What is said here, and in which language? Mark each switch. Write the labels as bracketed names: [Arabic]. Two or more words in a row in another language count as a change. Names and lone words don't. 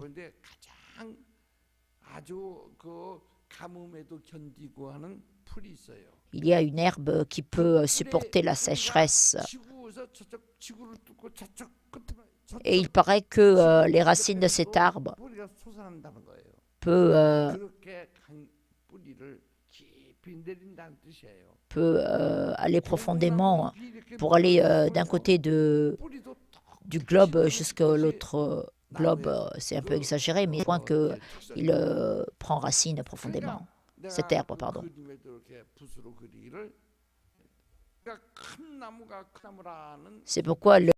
[French] Il y a une herbe qui peut supporter la sécheresse. Et il paraît que les racines de cet arbre [Korean] 그렇게 뿌리를 깊이 내린다는 뜻이에요. [French] aller profondément pour aller d'un côté du globe jusqu'à l'autre globe. C'est un peu exagéré, mais au point qu'il prend racine profondément. Cet herbe, pardon. C'est pourquoi